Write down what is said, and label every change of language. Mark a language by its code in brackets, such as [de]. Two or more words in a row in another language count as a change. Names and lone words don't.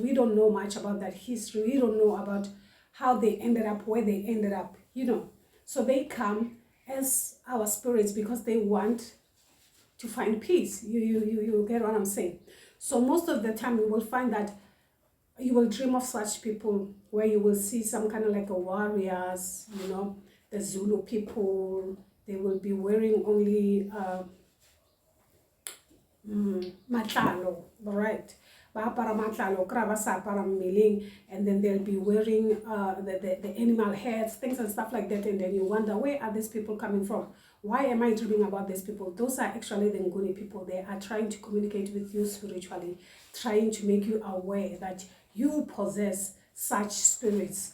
[en] We don't know much about that history. We don't know about how they ended up where they ended up, so they come as our spirits because they want to find peace. You get what I'm saying? So most of the time you will find that you will dream of such people where you will see some kind of like a warriors, the Zulu people. They will be wearing only matlalo, right? [st] Ba matlalo, kra ba sa apara mmeleng, [en] and then they'll be wearing the animal heads, things and stuff like that, and then you wonder, where are these people coming from? Why am I dreaming about these people? Those are actually the Nguni people. They are trying to communicate with you spiritually, trying to make you aware that you possess such spirits.